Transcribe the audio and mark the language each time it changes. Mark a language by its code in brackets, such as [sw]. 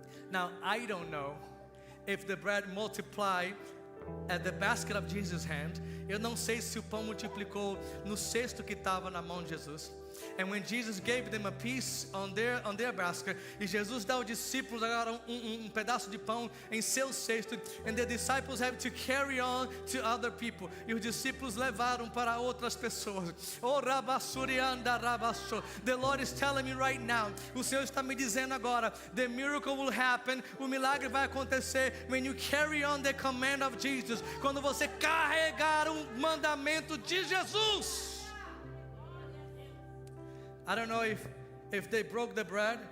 [en] Now, I don't know if the bread multiplied at the basket of Jesus' hand. [pt] Eu não sei se o pão multiplicou no cesto que estava na mão de Jesus. [en] And when Jesus gave them a piece on their basket, [pt] e Jesus dá aos discípulos agora pedaço de pão em seu cesto, [en] and the disciples have to carry on to other people. [pt] E os discípulos levaram para outras pessoas. Oh, rabassurianda rabasso. [en] The Lord is telling me right now. [pt] O Senhor está me dizendo agora, [en] the miracle will happen. [pt] O milagre vai acontecer [en] when you carry on the command of Jesus. [pt] Quando você carregar o mandamento de Jesus. [en] I don't know if they broke the bread.